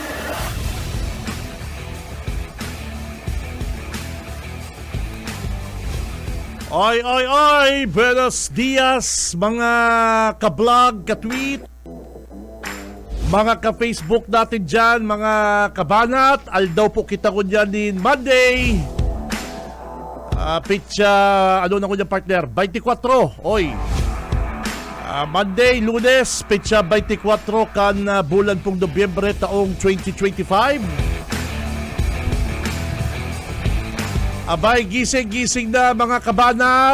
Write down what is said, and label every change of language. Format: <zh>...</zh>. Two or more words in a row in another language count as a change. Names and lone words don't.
<bik>Ay,</bik> <es>buenos dias</es> <bik>mga ka-vlog, ka-tweet, mga ka-Facebook natin dyan, mga kabanat. Aldaw po kita ko dyan din Monday. Pitsa, ano na ko dyan partner? 24, oy. Monday, Lunes, pitsa 24 kan bulan pong Nobyembre taong 2025. Abay, gising na mga kabanat.</bik>